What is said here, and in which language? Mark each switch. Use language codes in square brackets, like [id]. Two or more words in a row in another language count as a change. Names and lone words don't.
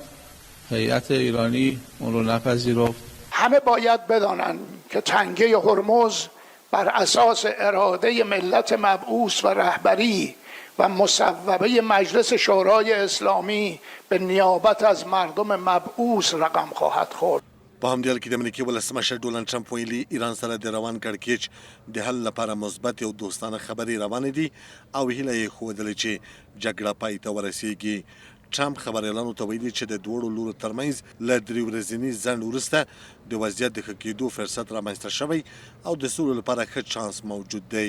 [fa] هیئت ایرانی اون رو نپذیرفت. همه باید بدانند که تنگه هرمز بر اساس اراده ملت مبعوث و رهبری و مصوبه مجلس شورای اسلامی به نیابت از مردم مبعوث رقم خواهد خورد. [ps] په همدې حال کې د امریکې ولسمشر ډونالد ټرمپ ویلي ایران سره د روان کړکېچ د حل لپاره مثبت او دوستانه خبرې روانې دي او هیله یې ښودلې چې جګړه پای ته ورسیږي. ټرمپ خبریالانو ته ویلي چې د دواړو لورو ترمنځ له 3 ورځني ځنډ وروسته د وضعیت د ښه کېدو فرصت رامنځته شوی او د سولې لپاره ښه چانس موجود دی.